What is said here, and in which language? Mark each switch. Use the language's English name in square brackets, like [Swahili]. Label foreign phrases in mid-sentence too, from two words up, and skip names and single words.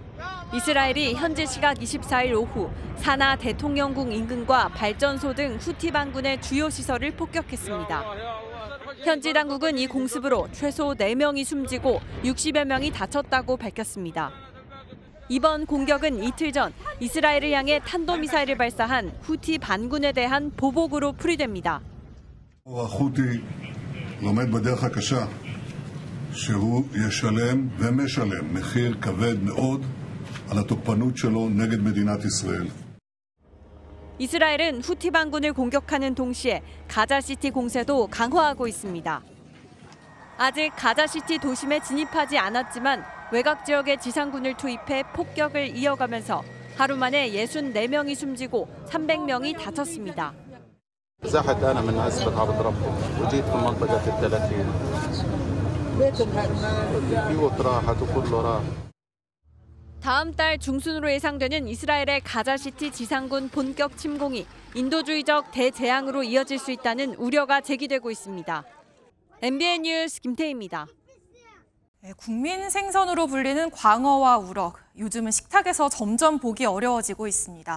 [Korean] 이스라엘이 현지 시각 24일 오후 사나 대통령궁 인근과 발전소 등 후티 반군의 주요 시설을 폭격했습니다. 현지 당국은 이 공습으로 최소 4명이 숨지고 60여 명이 다쳤다고 밝혔습니다. 이번 공격은 이틀 전 이스라엘을 향해 탄도미사일을 발사한 후티 반군에 대한 보복으로 풀이됩니다. [Hebrew] לומד בדרך הקשה שהוא ישלם ומשלם מחיר כבד מאוד על התוקפנות שלו נגד מדינת ישראל. [Korean] 이스라엘은 후티 반군을 공격하는 동시에 가자시티 공세도 강화하고 있습니다. 아직 가자시티 도심에 진입하지 않았지만 외곽 지역에 지상군을 투입해 폭격을 이어가면서 하루 만에 64명이 숨지고 300명이 다쳤습니다. [Arabic] زحت أنا من عزبة عبد ربه وجيت في منطقة ال30 البيوت راحت وكله راح. [Korean] 다음 달 중순으로 예상되는 이스라엘의 가자시티 지상군 본격 침공이 인도주의적 대재앙으로 이어질 수 있다는 우려가 제기되고 있습니다. MBN 뉴스 김태희입니다. 국민 생선으로 불리는 광어와 우럭, 요즘은 식탁에서 점점 보기 어려워지고 있습니다.